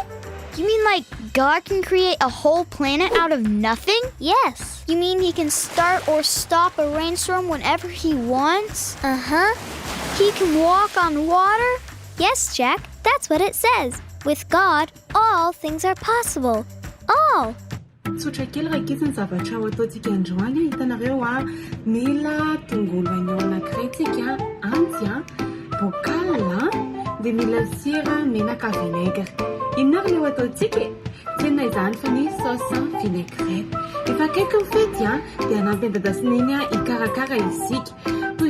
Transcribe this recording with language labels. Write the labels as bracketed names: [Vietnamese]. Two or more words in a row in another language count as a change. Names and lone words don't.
[English] You mean like God can create a whole planet out of nothing? Yes. You mean He can start or stop a rainstorm whenever He wants? Uh-huh. He can walk on water? Yes, Jack, that's what it says. With God, all things are possible. All. [Malagasy] Tsotra kely raikitsy ny zavatra ho ataontsika androany hitanareo mila tongolo agnaho anankiray tsika antsy bocal dia mila sira menaka vinaigre inona leo ataontsika tena izany fa ny [French] sauce vinaigrette [Malagasy] efa akaiky mifety dia anampy endadasina iny hikarakara isika toy